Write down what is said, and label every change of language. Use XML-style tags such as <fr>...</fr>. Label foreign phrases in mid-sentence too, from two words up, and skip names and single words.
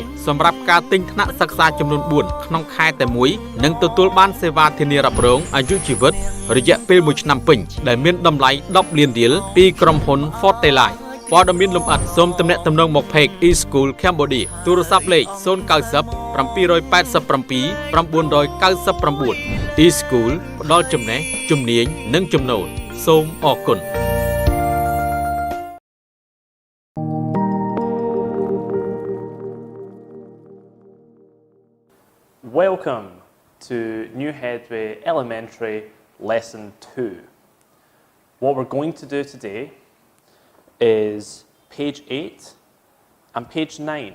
<km>សម្រាប់ការទិញថ្នាក់សិក្សាចំនួន4ក្នុងខែតែមួយនឹងទទួលបានសេវាធានារ៉ាប់រងអាយុជីវិតរយៈពេល1ឆ្នាំពេញដែលមានតម្លៃ10លានរៀលពីក្រុមហ៊ុន Forteliteព័ត៌មានលម្អិតសូមទំនាក់ទំនងមក Page E-School Cambodia ទូរស័ព្ទលេខ090 787 999 E-School ផ្ដល់ចំណេះជំនាញនិងចំណូលសូមអរគុណ</km> <en>Welcome to New Headway Elementary Lesson 2. What we're going to do today is page 8 and page 9.</en>